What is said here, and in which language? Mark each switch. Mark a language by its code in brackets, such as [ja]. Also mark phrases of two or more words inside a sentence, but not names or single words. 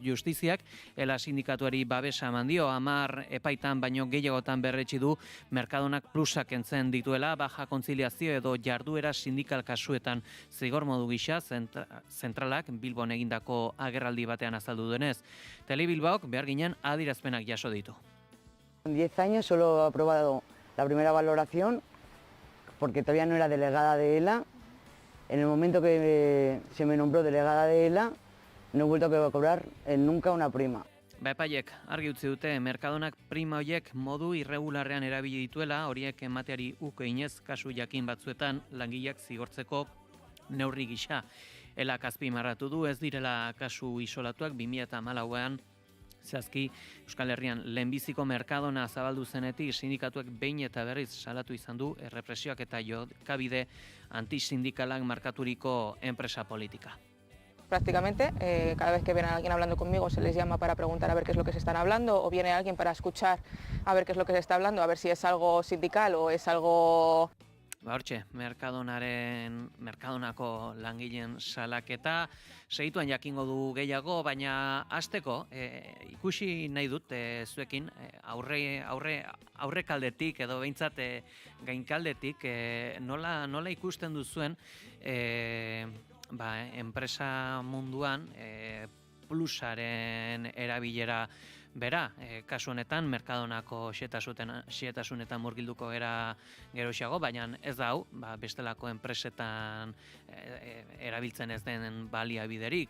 [eu] Justiziak ELA sindikatuari babesa eman dio, 10 epaitan baino gehiagotan berretsi du Mercadonak plusak kentzen dituela, baja kontziliazio edo jarduera sindikal kasuetan zigor modu gisa zentralak Bilbon egindako agerraldi batean azaldu denez. Telebilbaok beharginen adierazpenak jaso ditu. [es] En 10 años solo he aprobado la primera valoración porque todavía no era delegada de ELA. En el momento que se me nombró delegada de ELA, no he vuelto a cobrar nunca una prima. [eu] Epaiek argi utzi dute Mercadonak prima horiek modu irregularrean erabili dituela, horiek emateari uko inez kasu jakin batzuetan langileak zigortzeko neurri gisa. ELAk azpimarratu du ez direla kasu isolatuak 2014an zehazki Euskal Herrian lehenbiziko Mercadona zabaldu zenetik sindikatuek behin eta berriz salatu izan du errepresioak eta jokabide antisindikalak markaturiko enpresa politika. [es] Prácticamente, cada vez que viene alguien hablando conmigo se les llama para preguntar a ver qué es lo que se están hablando o viene alguien para escuchar a ver qué es lo que se está hablando, a ver si es algo sindical o es algo... [eu] Hortxe, Mercadonako langileen salaketa, segituan jakingo du gehiago, baina hasteko ikusi nahi dut zuekin aurrekaldetik edo behintzat gainkaldetik nola ikusten duzuen enpresa munduan plusaren erabilera bera, kasu honetan Mercadonako xehetasunetan murgilduko gera geroxeago, baina ez da hau, bestelako enpresetan erabiltzen ez den baliabiderik.